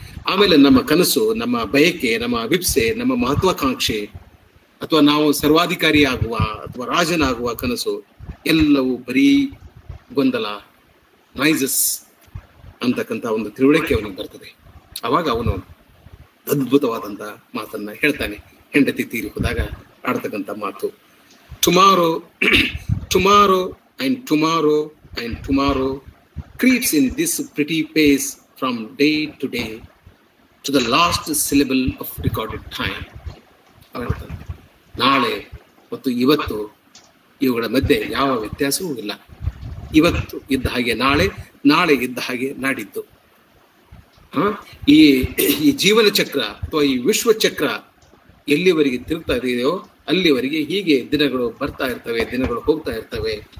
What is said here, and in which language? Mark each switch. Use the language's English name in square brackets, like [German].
[Kannada] ಆಮೇಲೆ ನಮ್ಮ ಕನಸು, ನಮ್ಮ ಬಯಕೆ, ನಮ್ಮ ಅಭಿಪ್ಸೆ, ನಮ್ಮ ಮಹತ್ವಾಕಾಂಕ್ಷೆ, ಅಥವಾ ನಾವು ಸರ್ವಾಧಿಕಾರಿ ಆಗುವ ಅಥವಾ ರಾಜನಾಗುವ ಕನಸು ಎಲ್ಲವೂ ಬರೀ ಗೊಂದಲ, ನಾಯ್ಸಸ್ ಅಂತಕ್ಕಂಥ ಒಂದು ತಿಳುವಳಿಕೆ ಅವನಿಗೆ ಬರ್ತದೆ. ಅವಾಗ ಅವನು ಅದ್ಭುತವಾದಂತ ಮಾತನ್ನ ಹೇಳ್ತಾನೆ. ಹೆಂಡತಿ ತೀರಿ ಹೋದಾಗ ಆಡ್ತಕ್ಕಂಥ ಮಾತು, [English] Tomorrow tomorrow and tomorrow and tomorrow creeps in this pretty pace from day to day to the last syllable of recorded time. [Kannada] ನಾಳೆ ಮತ್ತು ಇವತ್ತು ಇವುಗಳ ಮಧ್ಯೆ ಯಾವ ವ್ಯತ್ಯಾಸವೂ ಇಲ್ಲ. ಇವತ್ತು ಇದ್ದ ಹಾಗೆ ನಾಳೆ, ನಾಳೆ ಇದ್ದ ಹಾಗೆ ನಾಡಿದ್ದು. ಈ ಜೀವನ ಚಕ್ರ ಅಥವಾ ಈ ವಿಶ್ವ ಚಕ್ರ ಎಲ್ಲಿವರೆಗೆ ತಿರುಗ್ತಾ ಇದೆಯೋ ಅಲ್ಲಿವರೆಗೆ ಹೀಗೆ ದಿನಗಳು ಬರ್ತಾ ಇರ್ತವೆ, ದಿನಗಳು ಹೋಗ್ತಾ ಇರ್ತವೆ.